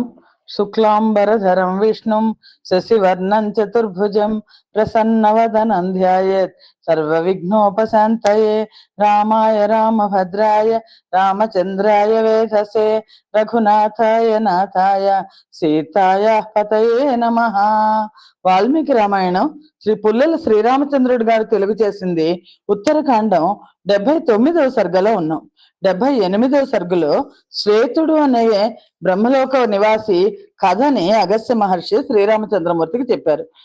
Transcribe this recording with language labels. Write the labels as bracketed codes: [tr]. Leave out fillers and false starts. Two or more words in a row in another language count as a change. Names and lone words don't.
[sa] शुक्लांबरधरं विष्णुं शशिवर्णं चतुर्भुजं प्रसन्नवदनं ध्यायेत् सर्वविघ्नोपशान्तये। रामाय रामभद्राय रामचन्द्राय वेधसे रघुनाथाय नाथाय సీతాయ పతయే నమః. [te] వాల్మీకి రామాయణం శ్రీ పుల్లల శ్రీరామచంద్రుడి గారు తెలుగు చేసింది. ఉత్తరకాండం 79వ సర్గలో ఉన్నాం. 78వ సర్గలో శ్వేతుడు అనే బ్రహ్మలోక నివాసి కథని అగస్త్య మహర్షి శ్రీరామచంద్రమూర్తికి చెప్పారు.